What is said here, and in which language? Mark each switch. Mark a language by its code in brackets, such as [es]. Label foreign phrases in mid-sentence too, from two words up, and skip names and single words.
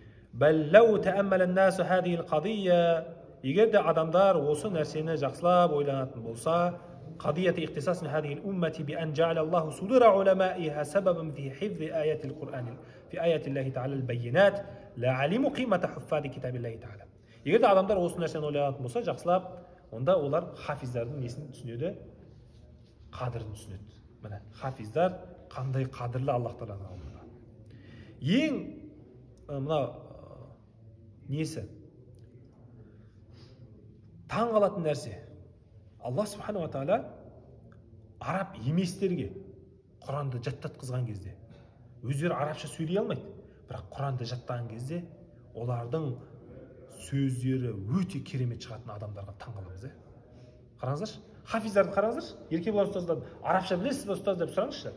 [ar] بل لو تأمل الناس هذه القضية, [kk] егер де адамдар осы нәрсені жақсылап ойланатын болса, [ar] قضية اختصاص هذه الأمة بأن جعل الله صدور علمائها سببا في حفظ آيات القرآن في آيات الله تعالى البينات لعلموا قيمة حفاظ كتاب الله تعالى. [kk] егер де адамдар осы нәрсені ойланатын болса, жақсылап, онда олар хафиздардың несін түсінеді? Қадірін түсінеді. Міне, хафиздар қандай қадірлі Аллах Тағаланың алдында. Ең мына несі? Таң қалатын нәрсе. Аллах Субхану ва Тағала араб еместерге Құранды жаттатқызған кезде өздері арабша сөйлей алмайды, бірақ Құранды жаттаған кезде олардың сөздері өте керемет шығатын адамдарға таң қаламыз. Қараңыздаршы, хафиздарды қараңыздаршы, еркебұлан ұстаздардан арабша білесіз бе ұстаз деп сұраңызшы.